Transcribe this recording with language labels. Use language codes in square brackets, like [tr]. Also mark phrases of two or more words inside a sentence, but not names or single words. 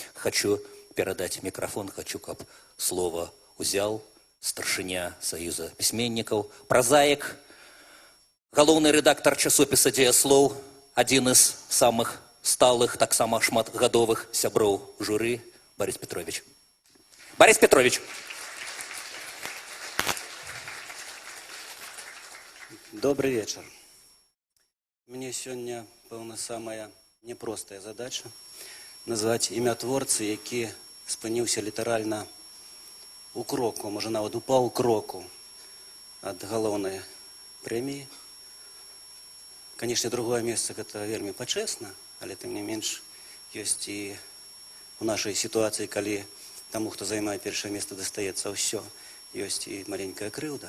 [be] Хочу перадаць мікрафон, хачу, каб слова ўзяў старшыня Саюза пісьменнікаў, празаік, галоўны рэдактар часопіса «Дзеяслоў», адзін з самых сталых, таксама шматгадовых сяброў журы, Борис Петрович. Борис Петрович. [ru] Добрый вечер. Мне сегодня, [be] пэўна, самая непростая задача назваць імя творцы, які спыніўся літаральна у кроку, можа нават у паўкроку ад галоўнай прэміі. Канешне, другое месца гэта вельмі пачэсна, але тым не менш ёсць і у нашай сітуацыі, калі таму, хто займае першае месца, дастаецца ўсё, ёсць і маленькая крыўда.